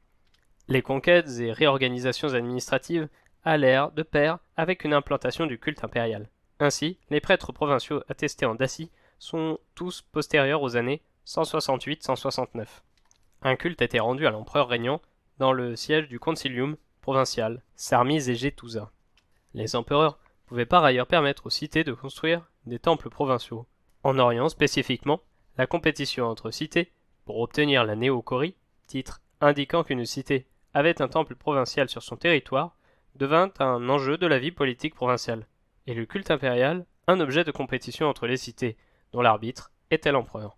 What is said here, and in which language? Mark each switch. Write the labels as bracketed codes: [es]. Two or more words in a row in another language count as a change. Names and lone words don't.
[fr] Les conquêtes et réorganisations administratives allèrent de pair avec une implantation du culte impérial. Ainsi, les prêtres provinciaux attestés en Dacie sont tous postérieurs aux années 168-169. Un culte était rendu à l'empereur régnant dans le siège du concilium provincial, Sarmise et Gétusa. Les empereurs pouvaient par ailleurs permettre aux cités de construire des temples provinciaux. En Orient spécifiquement, la compétition entre cités pour obtenir la néochorie, titre indiquant qu'une cité avait un temple provincial sur son territoire, devint un enjeu de la vie politique provinciale, et le culte impérial un objet de compétition entre les cités, dont l'arbitre était l'empereur.